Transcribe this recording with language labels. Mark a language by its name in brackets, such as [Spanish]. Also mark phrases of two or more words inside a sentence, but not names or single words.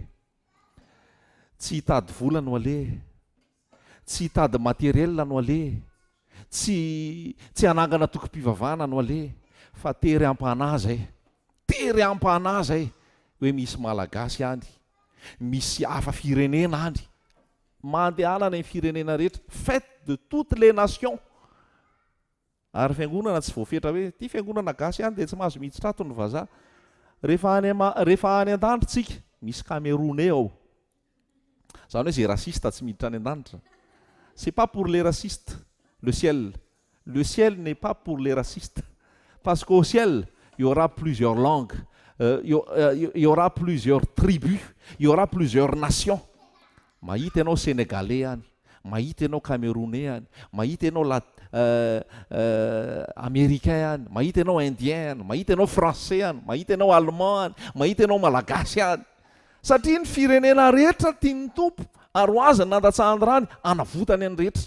[Malagasy] Tsy hitady vola no aleha. Tsy hitady materiel no aleha. Tsy hanangana tokom-pivavahana no aleha. Fa tery am-panahy zay. Tery am-panahy zay. Hoe misy malagasy any. Misy hafa firenena any. Mandehanana ny firenena rehetra. [French] Fête de toutes les nations. [Malagasy] Ary fiangonana tsy voafetra hoe ty fiangonana gasy ihany dia tsy mahazo miditra ato ny vazaha. Rehefa any an-danitra misy Camerounais ao. Zany hoe zay rasiste tsy miditra any an-danitra. [French] C'est pas pour les racistes le ciel. Le ciel n'est pas pour les racistes. Parce qu'au ciel, il y aura plusieurs langues, il y aura plusieurs tribus, il y aura plusieurs nations. [Malagasy] Mahita ianao Sénégalais any, mahita ianao Camerounais any, mahita ianao américain any, mahita ianao indien any, mahita ianao français any, mahita ianao allemand any, mahita ianao malagasy any. Satria ny firenena rehetra tiany tompo ary ho azy nandatsahany rany anavotany any rehetra.